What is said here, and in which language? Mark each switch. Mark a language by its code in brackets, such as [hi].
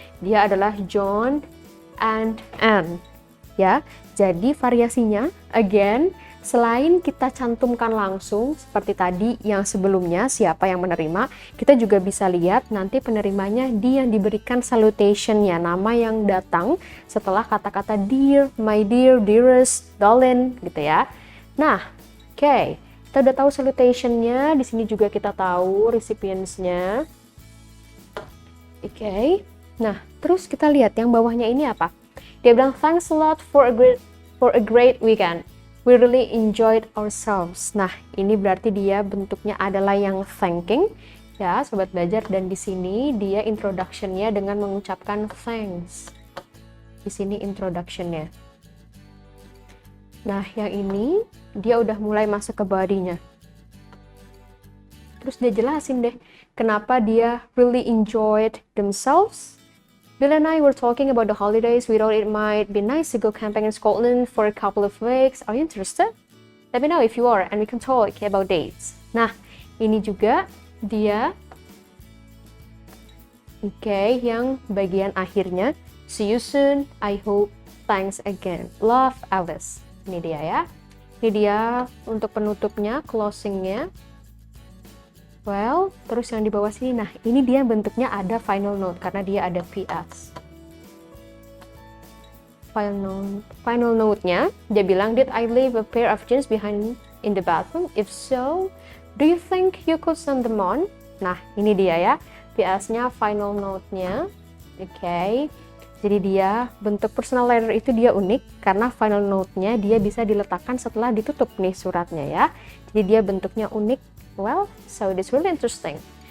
[id] Dia adalah John and Anne. Ya, jadi variasinya again, selain kita cantumkan langsung seperti tadi yang sebelumnya siapa yang menerima, kita juga bisa lihat nanti penerimanya dia yang diberikan salutation-nya, nama yang datang setelah kata-kata dear, my dear, dearest, darling, gitu ya. Nah, oke, kita udah tahu salutation-nya, di sini juga kita tahu recipients-nya. Oke. Nah, terus kita lihat yang bawahnya ini apa? Dia bilang [en] thanks a lot for a great weekend. We really enjoyed ourselves. [id] Nah, ini berarti dia bentuknya adalah yang thanking, ya, sobat belajar. Dan di sini dia introduction-nya dengan mengucapkan thanks. Di sini introduction-nya. Nah, yang ini dia udah mulai masuk ke body-nya. Terus dia jelasin deh, kenapa dia [en] really enjoyed themselves. Bill and I were talking about the holidays. We thought it might be nice to go camping in Scotland for a couple of weeks. Are you interested? Let me know if you are, and we can talk about dates. [id] Nah, ini juga dia, yang bagian akhirnya. [en] See you soon. I hope. Thanks again. Love, Alice. [id] Ini dia ya. Ini dia untuk penutupnya, closingnya. Well, terus yang di bawah sini, nah ini dia bentuknya ada final note karena dia ada PS. [en] Final note-nya, [id] dia bilang, [en] did I leave a pair of jeans behind in the bathroom? If so, do you think you could send them on? [id] Nah, ini dia ya, PS-nya, final note-nya. Oke, jadi dia bentuk personal letter itu dia unik karena final note-nya dia bisa diletakkan setelah ditutup nih suratnya ya. Jadi dia bentuknya unik. [en] Well, so it's really interesting.